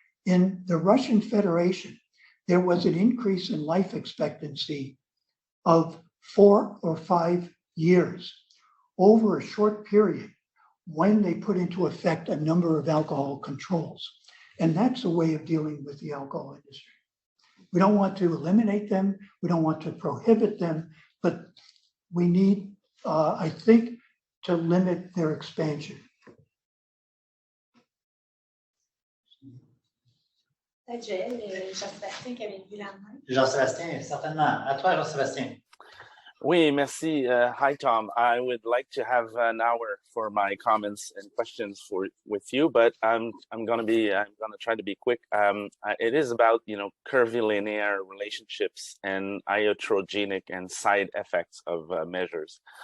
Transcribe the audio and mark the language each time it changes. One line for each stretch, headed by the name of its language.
English: In the Russian Federation, there was an increase in life expectancy of 4 or 5 years over a short period when they put into effect a number of alcohol controls. And that's a way of dealing with the alcohol industry. We don't want to eliminate them. We don't want to prohibit them, but we need, I think, to limit their expansion.
French: Joël, Jean-Sébastien qui avait levé la main. Jean-Sébastien, certainement. À toi, Jean-Sébastien. Oui, merci.
English: Hi, Tom. I would like to have an hour for my comments and questions with you, but I'm gonna try to be quick. It is about curvilinear relationships and iatrogenic and side effects of measures.